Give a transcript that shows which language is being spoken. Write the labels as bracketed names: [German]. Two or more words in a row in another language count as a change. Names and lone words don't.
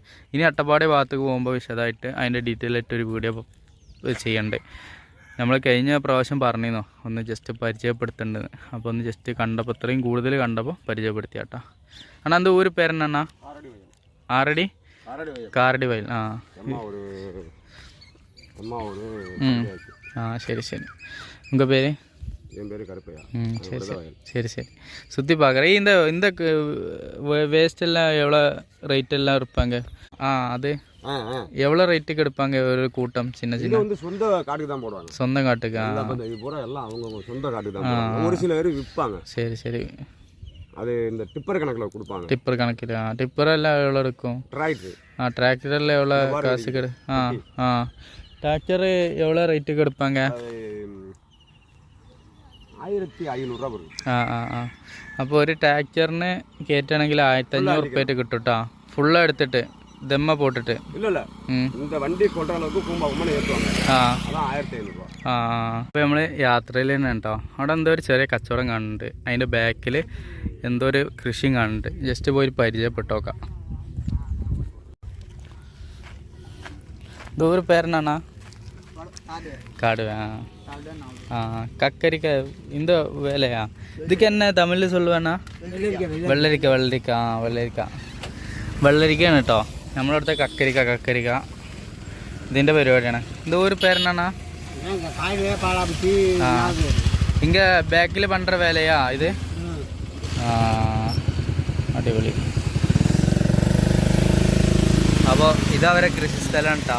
[Malayalam] ഇനി അട്ടപ്പാടി ഭാഗത്തേക്ക് പോകുമ്പോൾ വിശദമായിട്ട് അതിൻ്റെ ഡീറ്റെയിൽ ആയിട്ടൊരു വീഡിയോ ചെയ്യണ്ടേ. നമ്മൾ കഴിഞ്ഞ പ്രാവശ്യം പറഞ്ഞിരുന്നോ ഒന്ന് ജസ്റ്റ് പരിചയപ്പെടുത്തേണ്ടത്. അപ്പോൾ ഒന്ന് ജസ്റ്റ് കണ്ടപ്പോൾ ഇത്രയും കൂടുതൽ കണ്ടപ്പോൾ പരിചയപ്പെടുത്തി കേട്ടോ. അണ്ണാ എന്താ ഊര് പേരെന്നാ? ആറടി കാരടി വയൽ. [Tamil] சரி சரி. உங்கள் பேர்? என் பேர் கருப்பையா. சரி சரி சரி சரி. சுற்றி பார்க்குறேன். இந்த வேஸ்ட் எல்லாம் எவ்வளோ ரேட் எல்லாம் இருப்பாங்க? அது எவ்வளோ ரேட்டுக்கு எடுப்பாங்க ஒரு கூட்டம்? சின்ன சின்ன வந்து சொந்த காட்டுக்கு தான் போடுவாங்க. சொந்த காட்டுக்கு? இது பூரா எல்லாம் அவங்க சொந்த காட்டுக்கு தான் போடுவாங்க. ஒரு சில பேர் விற்பாங்க. சரி சரி. அது இந்த டிப்பர் கணக்கில் கொடுப்பாங்க. டிப்பர் கணக்கில்? டிப்பர் எல்லாம் எவ்வளோ இருக்கும்? டிராக்டர். டிராக்டரில் எவ்வளோ காசு கிடை? டிராக்டர் எவ்வளோ ரேட்டுக்கு எடுப்பாங்க? [Malayalam] 1500 വരും. അപ്പോൾ ഒരു ട്രാക്ടറിന് കയറ്റുകയാണെങ്കിൽ 1500 റുപ്യായിട്ട് കിട്ടും കേട്ടോ. ഫുള്ള് എടുത്തിട്ട് ദമ്മ പോട്ടിട്ട്? [Tamil] ഇല്ല இந்த வண்டி கொண்ட அளவுக்கு கும்பகோணம் ஏத்துவாங்க. அதான் 1500 രൂപ. [Malayalam] അപ്പോൾ നമ്മൾ യാത്രയിൽ തന്നെ കേട്ടോ. അവിടെ എന്തോ ഒരു ചെറിയ കച്ചവടം കാണുന്നുണ്ട്. അതിൻ്റെ ബാക്കിൽ എന്തോ ഒരു കൃഷിയും കാണുന്നുണ്ട്. ജസ്റ്റ് പോയി പരിചയപ്പെട്ടോക്കാം. ദൂര പേരെന്നാ? காடுவே. கக்கரிக்காய் இந்த வேலையா? இதுக்கு என்ன தமிழில் சொல்லுவேண்ணா? വെള്ളരിക്ക. വെള്ളരിക്കയാണ് കേട്ടോ. നമ്മളടുത്ത കക്കരിക്ക ഇതിൻ്റെ പരിപാടിയാണ്. ഇത് ഒരു പേരെന്നാ? ഇങ്ങ ബാക്കിൽ പണ്ട വേലയാ ഇത്? അടിപൊളി. അപ്പോൾ ഇതവരെ കൃഷി സ്ഥലമാണ് കേട്ടോ.